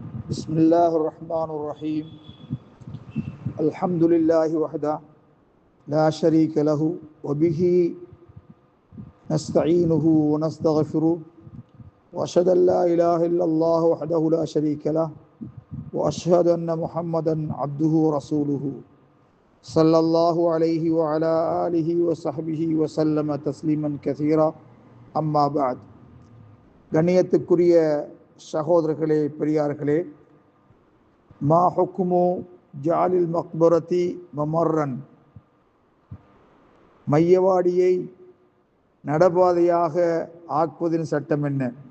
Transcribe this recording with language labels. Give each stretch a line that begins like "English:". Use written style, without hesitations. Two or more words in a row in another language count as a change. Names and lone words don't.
Arabic: بسم الله الرحمن الرحيم الحمد لله وحده لا شريك له وبه نستعينه ونستغفره وأشهد أن لا إله إلا الله وحده لا شريك له وأشهد أن محمدا عبده ورسوله صلى الله عليه وعلى آله وصحبه وسلم تسليما كثيرا أما بعد
Tamil: கண்ணியத்துக்குரிய சகோதரர்களே பெரியார்களே,
Arabic: ما حكم جعل المقبرة ممرا,
Tamil: மையவாடியை நடபாதையாக ஆக்குவதின் சட்டம் என்ன?